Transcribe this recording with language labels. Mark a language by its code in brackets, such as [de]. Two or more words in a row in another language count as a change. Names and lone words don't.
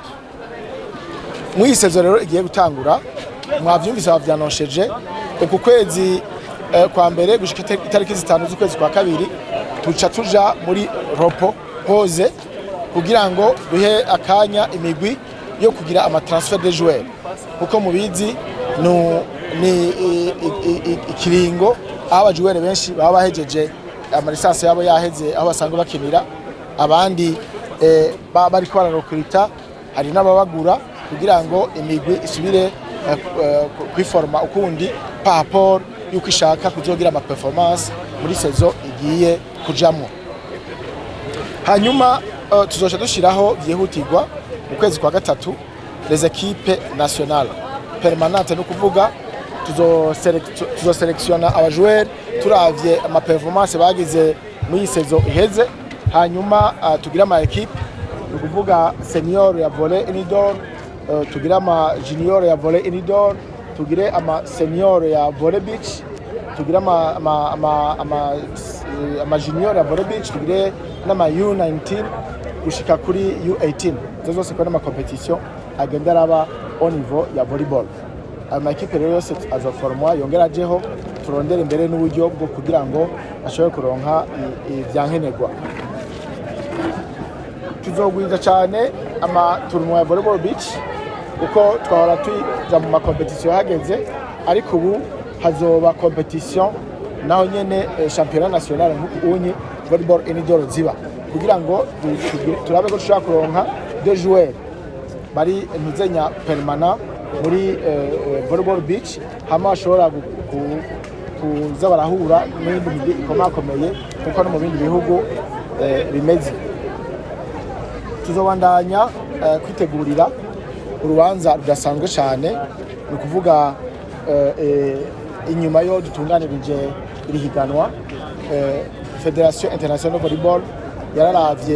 [rn] Mwisezo rero igiye gutangura mwavyumvise bavyanosheje ku kwezi kwa mbere gushika itariki 5 z'ukwezi kwa kabiri tuca tuja muri ropo pause kugira ngo duhe akanya imigwi yo kugira ama [fr] transfer de joueurs. [rn] Uko mubizi ni ikiringo aho abajoueurs benshi baba bahejeje ama lisansi yabo yaheze aho basanga bakinira, abandi bari kwararokurita, hari n'ababagura kugira ngo imigwi isubire kwiforma ukundi [fr] par rapport [rn] yuko ishaka kuzogira ama performance muri saison igiye kujamwo. Hanyuma tuzoca dushiraho vyihutirwa mu kwezi kwa gatatu [fr] les équipes nationales permanentes, [rn] no kuvuga tuzoselectiona abajoueurs turavye ama performance bagize muri saison iheze, hanyuma tugira ama équipe no kuvuga senior ya [en] volley indoor, [rn] tugira ama junior ya [en] volley indoor, [rn] tugire ama senior ya [en] volley beach, [rn] tugira ama junior ya [en] volley beach, [rn] tugire n'ama U19 gushika kuri U18. Zose kwa n'ama competition agenda araba [fr] au niveau [rn] ya volleyball. Ama ekipe rero yose azoformwa yongera jeho turondera imbere n'uburyo bwo kugira ngo ashobore kuronka ivyankenerwa. Tuzogwiza cyane ama tournoi ya [en] volleyball beach [rn] uko twahora tuja mu ma competition hageze, ariko ubu hazoba competition naho nyene [fr] championnat national [rn] nk'unyi [en] volleyball indoor [rn] ziba kugira ngo turabe ko dushaka kuronka [fr] deux joueurs [rn] bari ntuzenya permanent muri [en] volleyball beach, [rn] hama bashobora kuza barahura n'ibindi migwi ikomakomeye kuko no mu bindi bihugu bimeze. Tuzobandanya kwitegurira urubanza rudasanzwe cyane, ni ukuvuga inyuma yo dutunganirije iri higanwa Federation International Volleyball yararavye